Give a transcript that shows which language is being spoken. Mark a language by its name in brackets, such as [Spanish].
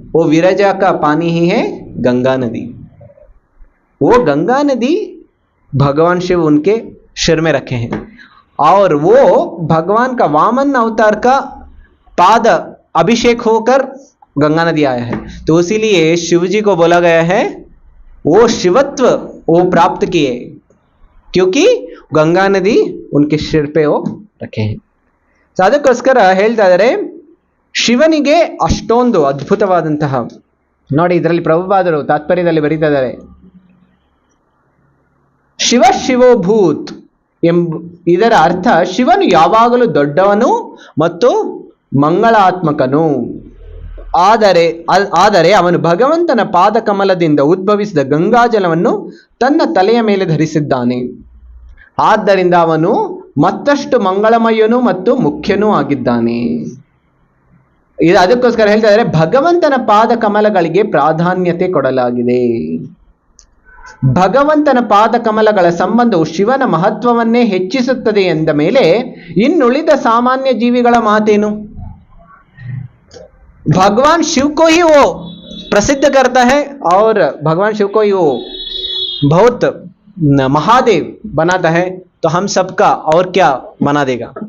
[Hindi] वो विरजा का पानी ही है गंगा नदी. वो गंगा नदी भगवान शिव उनके सिर में रखे हैं और वो भगवान का वामन अवतार का पाद अभिषेक होकर गंगा नदी आया है. तो इसीलिए शिव जी को बोला गया है वो शिवत्व वो प्राप्त किए क्योंकि गंगा नदी उनके सिर पे वो रखे हैं. [Kannada] ಅದಕ್ಕೋಸ್ಕರ ಹೇಳ್ತಾ ಇದ್ದಾರೆ ಶಿವನಿಗೆ ಅಷ್ಟೊಂದು ಅದ್ಭುತವಾದಂತಹ ನೋಡಿ. ಇದರಲ್ಲಿ ಪ್ರಭುಪಾದರು ತಾತ್ಪರ್ಯದಲ್ಲಿ ಬರೀತಾ ಇದ್ದಾರೆ, ಶಿವ ಶಿವೋಭೂತ್ ಇದರ ಅರ್ಥ ಶಿವನು ಯಾವಾಗಲೂ ದೊಡ್ಡವನು ಮತ್ತು ಮಂಗಳಾತ್ಮಕನು. ಆದರೆ ಅವನು ಭಗವಂತನ ಪಾದಕಮಲದಿಂದ ಉದ್ಭವಿಸಿದ ಗಂಗಾಜಲವನ್ನು ತನ್ನ ತಲೆಯ ಮೇಲೆ ಧರಿಸಿದ್ದಾನೆ. ಆದ್ದರಿಂದ ಅವನು ಮತ್ತಷ್ಟು ಮಂಗಳಮಯನೂ ಮತ್ತು ಮುಖ್ಯನೂ ಆಗಿದ್ದಾನೆ. ಇದು ಅದಕ್ಕೋಸ್ಕರ ಹೇಳ್ತಾ ಇದ್ದಾರೆ, ಭಗವಂತನ ಪಾದ ಕಮಲಗಳಿಗೆ ಪ್ರಾಧಾನ್ಯತೆ ಕೊಡಲಾಗಿದೆ. ಭಗವಂತನ ಪಾದ ಕಮಲಗಳ ಸಂಬಂಧವು ಶಿವನ ಮಹತ್ವವನ್ನೇ ಹೆಚ್ಚಿಸುತ್ತದೆ ಎಂದ ಮೇಲೆ ಇನ್ನುಳಿದ ಸಾಮಾನ್ಯ ಜೀವಿಗಳ ಮಾತೇನು? [Hindi] भगवान शिव को ही वो प्रसिद्ध करता है और भगवान शिव को ही वो बहुत महादेव बनाता है, तो हम सबका और क्या बना देगा.